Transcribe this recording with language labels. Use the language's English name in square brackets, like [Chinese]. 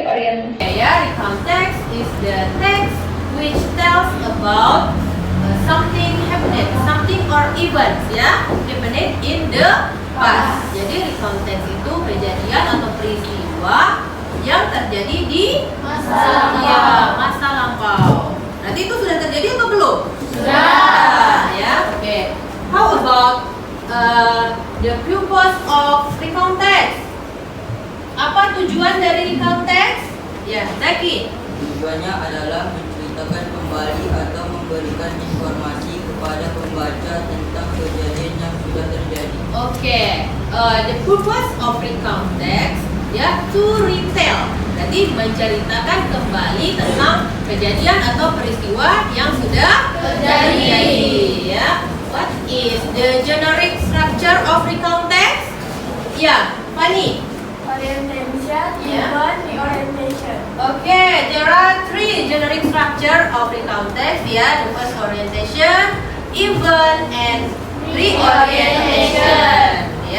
[English] Recount text is the text which tells about something happening, something or events happening in the past. [Indonesian] Jadi recount text itu kejadian atau peristiwa yang terjadi di masa lampau. Nanti itu sudah terjadi atau belum? Sudah. Oke. [English] How about the purpose of recount text? [Indonesian] Apa tujuan dari recount text? Zaki. Tujuannya adalah menceritakan kembali atau memberikan informasi kepada pembaca tentang kejadian yang sudah terjadi. [English] The purpose of recount text to retell. [Indonesian] Berarti menceritakan kembali tentang kejadian atau peristiwa yang sudah terjadi. [English] What is the generic structure of recount text? Fanny. Orientation, event, reorientation. There are 3 generic structure of recount text. The first orientation, event, and reorientation.